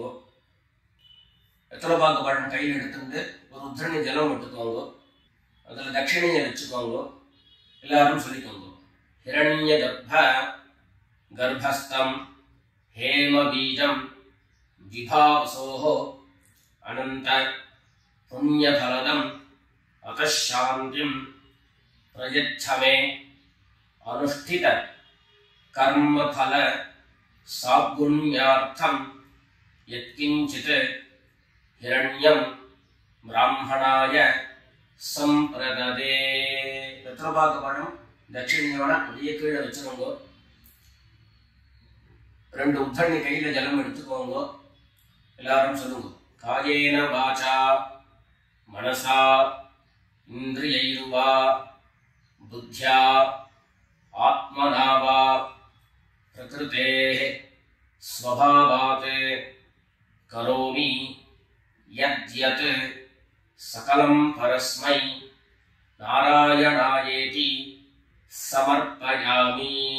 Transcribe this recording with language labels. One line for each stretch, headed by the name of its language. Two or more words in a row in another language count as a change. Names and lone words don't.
Tamil: வெத்தலைபாக்கு பழம் கையில் எடுத்துட்டு ஒரு உத்திரணி ஜலம் எடுத்துக்கோங்க. அதில் தட்சிணையை வச்சுக்கோங்க. எல்லாரும் சொல்லிக்கோங்க.
Sanskrit: हिरण्य गर्भस्थं हेम बीजं विभावसोः अनंत पुण्यफलदम् अतः शान्तिं प्रयच्छ मे अनुष्ठित कर्मफल सागुण्यार्थं यत्किंचित् हिरण्यं ब्राह्मणाय संप्रददे.
Tamil: வெத்தலைபாக்கு பழம் தட்சிணையோட அப்படியே கீழே வச்சுக்கோங்க. 2 உத்தரணி கையில ஜலம் எடுத்துக்கோங்க. எல்லாரும் சொல்லுங்க.
Sanskrit: कायेन वाचा मनसा इन्द्रियैर्वा बुद्ध्या आत्मना वा प्रकृतेः स्वभावात् करोमि यद्यत् सकलं परस्मै नारायणायेति समर्पयामि.